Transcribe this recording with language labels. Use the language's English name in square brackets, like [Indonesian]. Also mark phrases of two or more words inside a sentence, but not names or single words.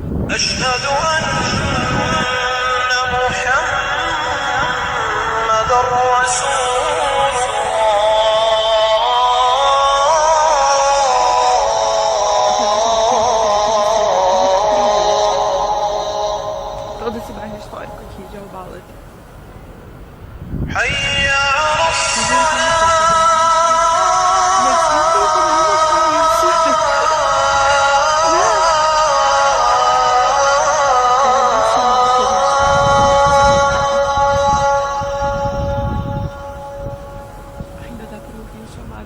[Arabic] أشهد أن محمد رسول [Portuguese] Todo esse bairro histórico aqui de Al-Balad. [Arabic] حي على الصلاة. [Portuguese] Mas sempre como mostrar isso. Ainda dá pra ouvir o chamado.